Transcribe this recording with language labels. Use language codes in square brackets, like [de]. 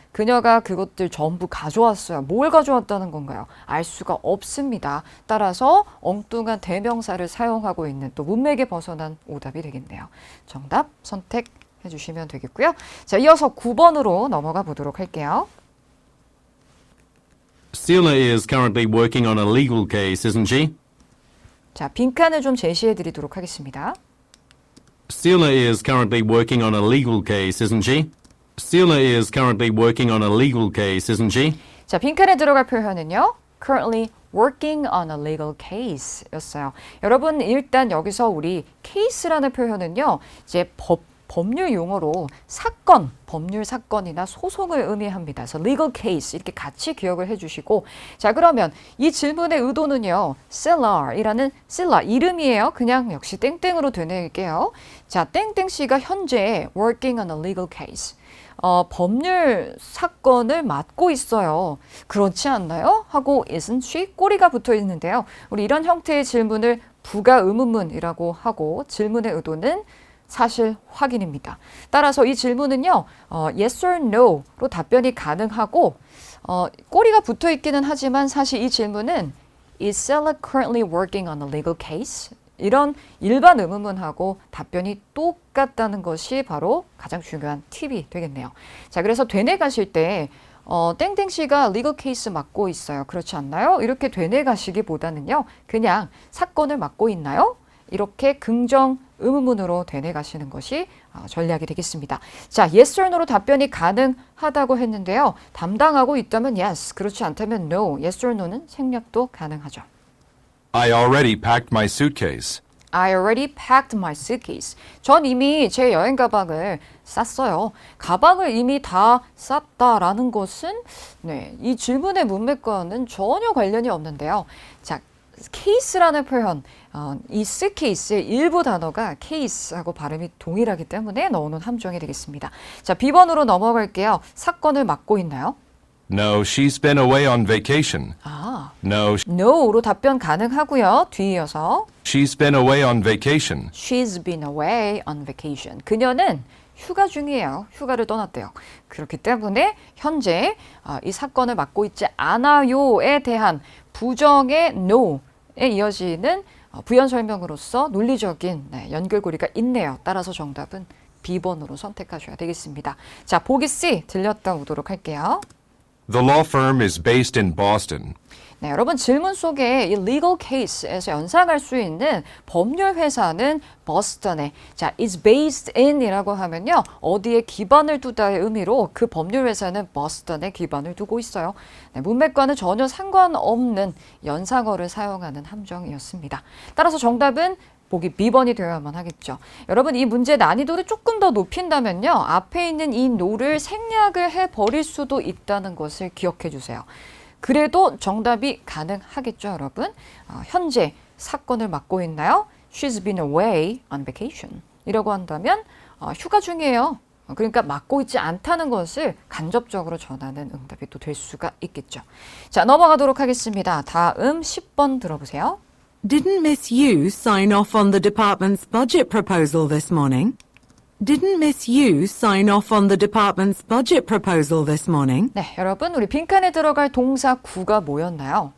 [ko] 그녀가 그것들 전부 가져왔어요. 뭘 가져왔다는 건가요? 알 수가 없습니다. 따라서 엉뚱한 대명사를 사용하고 있는 또 문맥에 벗어난 오답이 되겠네요. 정답 선택해 주시면 되겠고요. 자, 이어서 9번으로 넘어가 보도록 할게요. [en] Steeler is currently working on a legal case, isn't she? [ko] 자, 빈칸을 좀 제시해 드리도록 하겠습니다. [en] Steeler is currently working on a legal case, isn't she? Steeler is currently working on a legal case, isn't she? [ko] 자, 빈칸에 들어갈 표현은요. [en] Currently working on a legal case [ko] 였어요. 여러분, 일단 여기서 우리 case라는 표현은요. 이제 법률 용어로 사건, 법률 사건이나 소송을 의미합니다. 그래서 [en] legal case [ko] 이렇게 같이 기억을 해주시고 자, 그러면 이 질문의 의도는요. Sillar이라는 Silla 이름이에요. 그냥 역시 땡땡으로 되뇌일게요. 자, 땡땡 씨가 현재 [en] working on a legal case [ko] 법률 사건을 맡고 있어요. 그렇지 않나요? 하고 [en] isn't she? [ko] 꼬리가 붙어 있는데요. 우리 이런 형태의 질문을 부가 의문문이라고 하고 질문의 의도는 사실 확인입니다. 따라서 이 질문은요. [en] yes or no [ko] 로 답변이 가능하고 꼬리가 붙어 있기는 하지만 사실 이 질문은 [en] Is Stella currently working on a legal case? [ko] 이런 일반 의문문하고 답변이 똑같다는 것이 바로 가장 중요한 팁이 되겠네요. 자, 그래서 되뇌 가실 때 땡땡 씨가 리걸 케이스 맡고 있어요. 그렇지 않나요? 이렇게 되뇌 가시기보다는요. 그냥 사건을 맡고 있나요? 이렇게 긍정 의문문으로 되뇌 가시는 것이 전략이 되겠습니다. 자, [en] yes or no [ko] 로 답변이 가능하다고 했는데요. 담당하고 있다면 yes, 그렇지 않다면 no. [en] yes or no [ko] 는 생략도 가능하죠. [en] I already packed my suitcase. I already packed my suitcase. [ko] 전 이미 제 여행 가방을 쌌어요. 가방을 이미 다 쌌다라는 것은 이 질문의 문맥과는 전혀 관련이 없는데요. 자, case라는 표현, 이 suitcase의 일부 단어가 case하고 발음이 동일하기 때문에 넣어놓은 함정이 되겠습니다. 자, B번으로 넘어갈게요. 사건을 맡고 있나요? [en] No, she's been away on vacation. No, [ko] no로 답변 가능하고요. 뒤이어서 [en] she's been away on vacation. She's been away on vacation. [ko] 그녀는 휴가 중이에요. 휴가를 떠났대요. 그렇기 때문에 현재 이 사건을 맡고 있지 않아요에 대한 부정의 no에 이어지는 부연 설명으로서 논리적인 연결고리가 있네요. 따라서 정답은 B번으로 선택하셔야 되겠습니다. 자, 보기 C 들렸다 오도록 할게요. [en] The law firm is based in Boston. [ko] 네, 여러분 질문 속에 이 [en] legal case [ko] 에서 연상할 수 있는 법률 회사는 버스턴에 자, [en] is based in [ko] 이라고 하면요. 어디에 기반을 두다의 의미로 그 법률 회사는 버스턴에 기반을 두고 있어요. 네, 문맥과는 전혀 상관없는 연상어를 사용하는 함정이었습니다. 따라서 정답은 보기 B번이 되어야만 하겠죠. 여러분 이 문제 난이도를 조금 더 높인다면요. 앞에 있는 이 no를 생략을 해버릴 수도 있다는 것을 기억해 주세요. 그래도 정답이 가능하겠죠, 여러분. 현재 사건을 맡고 있나요? [en] She's been away on vacation. [ko] 이라고 한다면 휴가 중이에요. 그러니까 맡고 있지 않다는 것을 간접적으로 전하는 응답이 또 될 수가 있겠죠. 자, 넘어가도록 하겠습니다. 다음 10번 들어보세요. [en] Didn't Miss Yu sign off on the department's budget proposal this morning? Didn't Miss Yu sign off on the department's budget proposal this morning? [ko] 네, 여러분 우리 빈칸에 들어갈 동사 구가 뭐였나요?